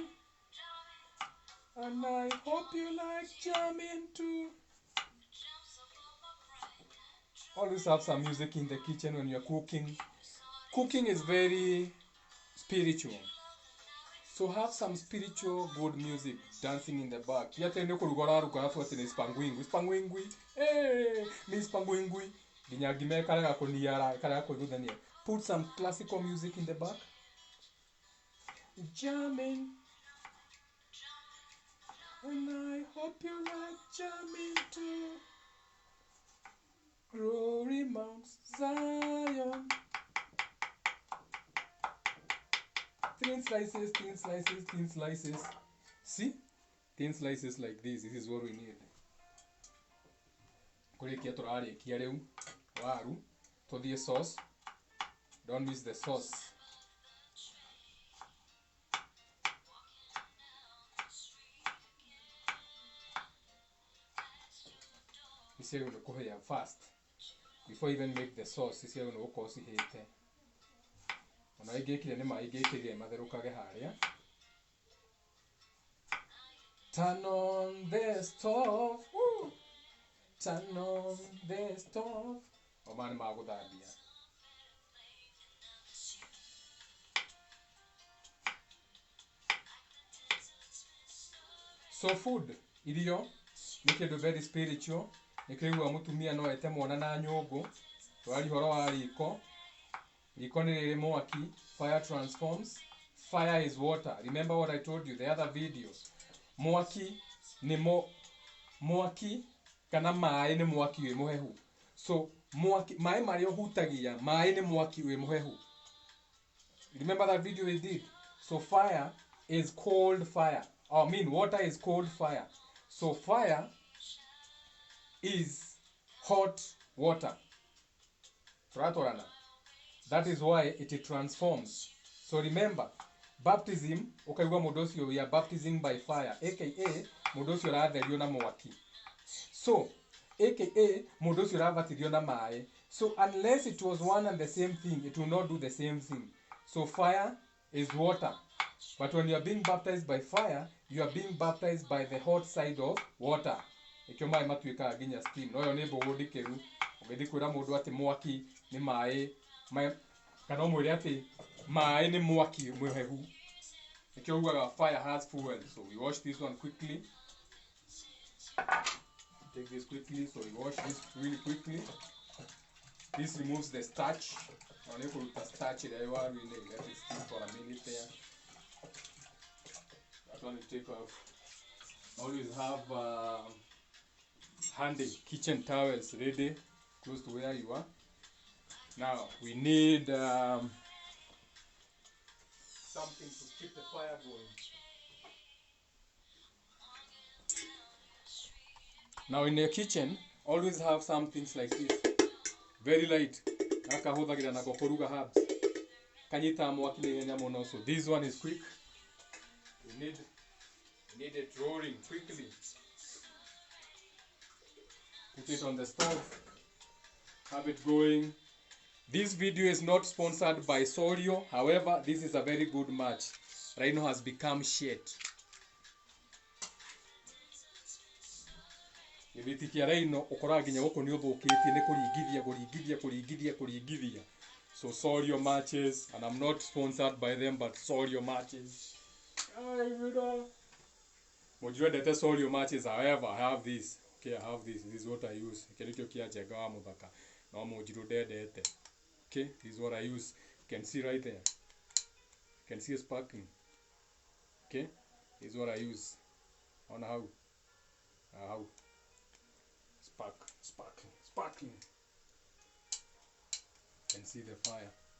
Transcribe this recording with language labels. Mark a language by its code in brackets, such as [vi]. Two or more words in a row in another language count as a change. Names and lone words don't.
[en] And I hope you like jamming too. Always have some music in the kitchen when you're cooking. Cooking is very spiritual. So have some spiritual good music dancing in the back. [ki] Pia tende kurugora rugarafu ati ni spangwingwi. Hey, ni spangwingwi. Ginyagime karaga kuniara, karaga kududania. [en] Put some classical music in the back. Jamming. And I hope you like jamming too. Glory Mount Zion. Thin slices. See? Thin slices like this. This is what we need. [ki] Kurikia tũrarĩkia rĩu waru. [en] Tũthiĩ sauce. Don't miss the sauce. This is going to go here fast. Before even make the sauce, this is going to go cause it. [ki] Ona igekire nĩ maĩ igekire matherũkage harĩa. [en] Turn on the stove. Woo! Turn on the stove. [ki] Omani magũthambia. [en] So food, [ki] irio, nĩ kĩndũ [en] very spiritual. [ki] Nĩ kĩrĩgua mũtumia no ete mwana na nyũngũ. Twari horo wa riko. Riko nĩ rĩrĩ mwaki. [en] Fire transforms. Fire is water. Remember what I told you the other videos. [ki] Mwaki nĩ mwaki kana maĩ nĩ mwaki wĩ mũhehu. So mwaki maĩ marĩa ũhutagia maĩ nĩ mwaki wĩ mũhehu. [en] Remember that video we did? So fire is cold fire. I mean water is cold fire. So fire is hot water. [ki] Turatorana. [en] That is why it transforms. So remember, baptism, [ki] ukaigua mũndũ ũcio [en] we are baptizing by fire, [ki] aka mũndũ ũcio ũratherio na mwaki. So, aka mũndũ ũcio ũrabatithio na maĩ. [en] So unless it was one and the same thing, it will not do the same thing. So fire is water. But when you are being baptized by fire, you are being baptized by the hot side of water. [ki] Ikio maĩ matuĩkaga nginya steam. No yo nĩ mbũgũ ndikĩru. Ũgĩthiĩ kwĩra mũndũ atĩ mwaki nĩ maĩ. Kana ũmwĩre atĩ maĩ nĩ mwaki mũhehu. Ikio ugaga [en] fire has fuel. So we wash this one quickly. Take this quickly. So we wash this really quickly. This removes the starch. Unable to starch it, let it steam for a minute there. That one you take off. Always have handy kitchen towels ready close to where you are. Now we need something to keep the fire going. Now in the kitchen, always have some things like this. Very light. [ki] Akahuthagĩra nako kũruga herbs. Kanyita mwaki na ihenya mũno. [en] So this one is quick. We need it rolling quickly. Put it on the stove. Have it going. This video is not sponsored by Sorio. However, this is a very good match. Rhino has become shit. [ki] Gĩthiti kĩa Rhino ũkoraga nginya gũkũ nĩ ũthũkĩtie nĩ kũringithia. [en] So Sorio matches, and I'm not sponsored by them, but Sorio matches. [ki] Mùnjirù endete Sorio matches. [en] However, I have this. Okay, I have this. This is what I use. [ki] Kĩrĩkĩo kĩa njega wa mũthaka. No Mùnjirù ndendete. [en] Okay, this is what I use. You can see right there. You can see it sparkling. Okay, this is what I use. On how? Sparkling. You can see the fire.